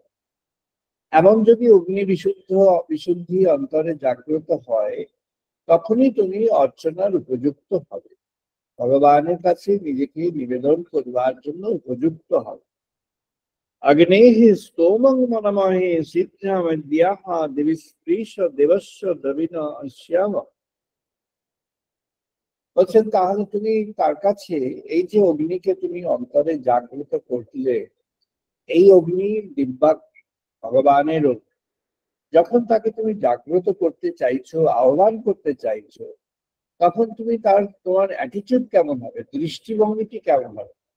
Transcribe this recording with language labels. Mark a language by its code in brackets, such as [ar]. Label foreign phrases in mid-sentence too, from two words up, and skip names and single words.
[bn] এমন যদি অগ্নি বিশুদ্ধি অন্তরে জাগ্রত হয়, তখনই তুমি অর্চনার উপযুক্ত হবে, ভগবানের কাছে নিজেকে নিবেদন করবার জন্য উপযুক্ত হবে। [sa] अग्नेः स्तोमं मनमहे सिद्धामद्याः दिविस्पृश देवस्य द्रविण श्याम। [bn] বলছেন তাহলে তুমি তার কাছে এই যে অগ্নিকে তুমি অন্তরে জাগ্রত করলে, এই অগ্নি দিব্যা ভগবানের অগ্নি, যখন তাকে তুমি জাগ্রত করতে চাইছো, আহ্বান করতে চাইছো, তখন তুমি তোমার অ্যাটিটিউড কেমন হবে, দৃষ্টিভঙ্গিটি কেমন হবে?